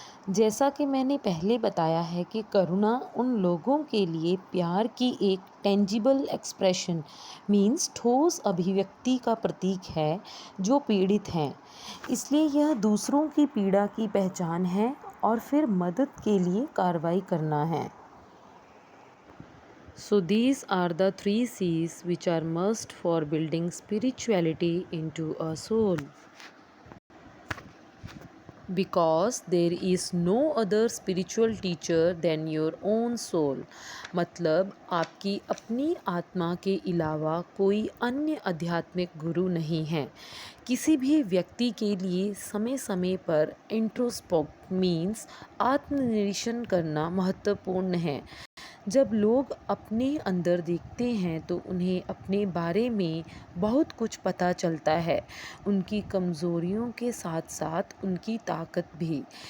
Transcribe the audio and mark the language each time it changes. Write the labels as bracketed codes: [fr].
[hi] जैसा कि मैंने पहले बताया है कि करुणा उन लोगों के लिए प्यार की एक [en] tangible expression means [hi] ठोस अभिव्यक्ति का प्रतीक है जो पीड़ित हैं। इसलिए यह दूसरों की पीड़ा की पहचान है और फिर मदद के लिए कार्रवाई करना है। [en] So these are the 3 C's which are must for building spirituality into a soul. Because there is no other spiritual teacher than your own soul. [hi] मतलब आपकी अपनी आत्मा के अलावा कोई अन्य आध्यात्मिक गुरु नहीं है। किसी भी व्यक्ति के लिए समय समय पर [en] introspect means [hi] आत्मनिरीक्षण करना महत्वपूर्ण है। जब लोग अपने अंदर देखते हैं तो उन्हें अपने बारे में बहुत कुछ पता चलता है, उनकी कमज़ोरियों के साथ साथ उनकी ताकत भी।